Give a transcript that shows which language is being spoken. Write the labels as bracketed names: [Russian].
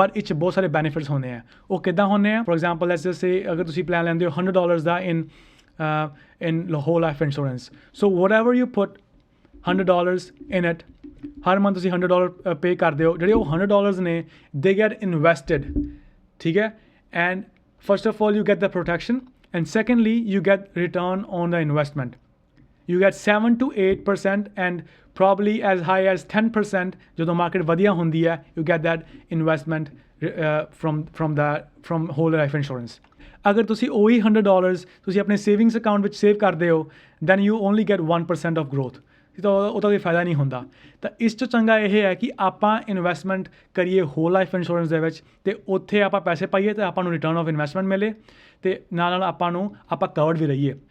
[Punjabi] But ਇਹ 'ਚ ਬਹੁਤ ਸਾਰੇ ਬੈਨੀਫਿਟਸ ਹੁੰਦੇ ਆ। ਉਹ ਕਿੱਦਾਂ ਹੁੰਦੇ ਆ? [English] for example let's just say [Punjabi] ਅਗਰ ਤੁਸੀਂ ਪਲਾਨ ਲੈਂਦੇ ਹੋ $100 ਦਾ ਇਨ hole life insurance, [English] so whatever you put $100 in it, [Punjabi] Har month ਤੁਸੀਂ $100 ਪੇ ਕਰਦੇ ਹੋ। ਜਿਹੜੇ ਉਹ $100 ਨੇ [English] They get invested. [Punjabi] ਠੀਕ ਹੈ, [English] And first of all you get the protection and secondly you get return on the investment. You get 7 to 8% and probably as high as 10% [Punjabi] ਜਦੋਂ ਮਾਰਕੀਟ ਵਧੀਆ ਹੁੰਦੀ ਹੈ [English] you get that investment from whole life insurance. [Punjabi] ਅਗਰ ਤੁਸੀਂ ਉਹੀ $100 ਤੁਸੀਂ ਆਪਣੇ savings account ਵਿੱਚ ਸੇਵ ਕਰਦੇ ਹੋ [English] then you only get 1% of growth. [Punjabi] ਤਾਂ ਉਹਦਾ ਕੋਈ ਫਾਇਦਾ ਨਹੀਂ ਹੁੰਦਾ। ਤਾਂ ਇਸ ਤੋਂ ਚੰਗਾ ਇਹ ਹੈ ਕਿ ਆਪਾਂ ਇਨਵੈਸਟਮੈਂਟ ਕਰੀਏ ਹੋਲ ਲਾਈਫ ਇੰਸ਼ੋਰੈਂਸ ਦੇ ਵਿੱਚ ਅਤੇ ਉੱਥੇ ਆਪਾਂ ਪੈਸੇ ਪਾਈਏ ਅਤੇ ਆਪਾਂ ਨੂੰ ਰਿਟਰਨ ਆਫ ਇਨਵੈਸਟਮੈਂਟ ਮਿਲੇ ਅਤੇ ਨਾਲ ਆਪਾਂ ਕਵਰਡ ਵੀ ਰਹੀਏ।